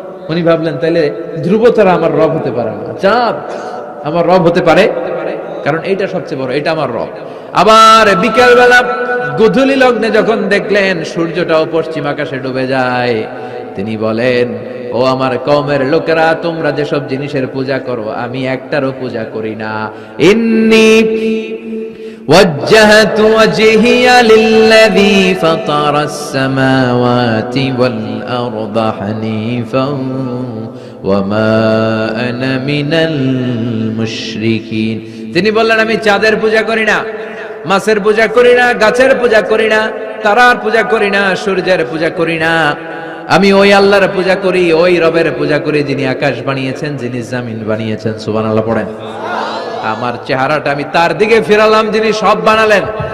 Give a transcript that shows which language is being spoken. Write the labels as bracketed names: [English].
[Bangla] উনি ভাবলেন তাইলে ধ্রুব তারা আমার রব হতে পারে না, চাঁদ আমার রব হতে পারে, কারণ এইটা সবচেয়ে বড়, এটা আমার রব। আবার বিকেল বেলা গোধূলি লগ্নে যখন দেখলেন সূর্যটাও পশ্চিম আকাশে ডুবে যায়, তিনি বলেন ও আমার কওমের লোকেরা, তোমরা যেসব জিনিসের পূজা করো আমি একটারও পূজা করি না। [Arabic] ইন্নী وجهت وجهي للذي فطر السماوات والأرض حنيفا وما أنا من المشركين। [Bangla] তিনি বললেন আমি চাঁদের পূজা করি না, মাছের পূজা করি না, গাছের পূজা করি না, তারার পূজা করি না, সূর্যের পূজা করি না। আমি ওই আল্লাহর পূজা করি, ওই রবের পূজা করি যিনি আকাশ বানিয়েছেন, যিনি জমিন বানিয়েছেন। সুবহানাল্লাহ পড়েন। আমার চেহারাটা আমি তার দিকে ফিরালাম যিনি সব বানালেন।